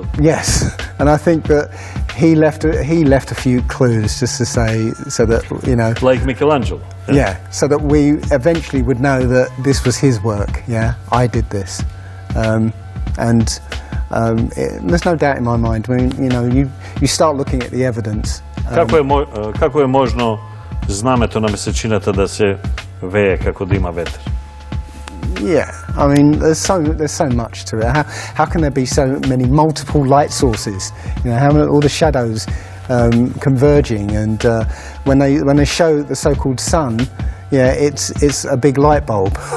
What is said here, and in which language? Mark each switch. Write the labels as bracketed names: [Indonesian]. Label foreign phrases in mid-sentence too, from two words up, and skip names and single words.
[English] yes, and I think that he left a few clues just to say so that Like Michelangelo. yeah, so that we eventually would know that this was his work. Yeah, I did this, there's no doubt in my mind. I mean, you start looking at the evidence. [Macedonian] Како е можно знамето на месечината да се вее како да има ветер? [English] Yeah, I mean, there's so much to it. How can there be so many multiple light sources? How all the shadows converging, and when they show the so-called sun, yeah, it's a big light bulb.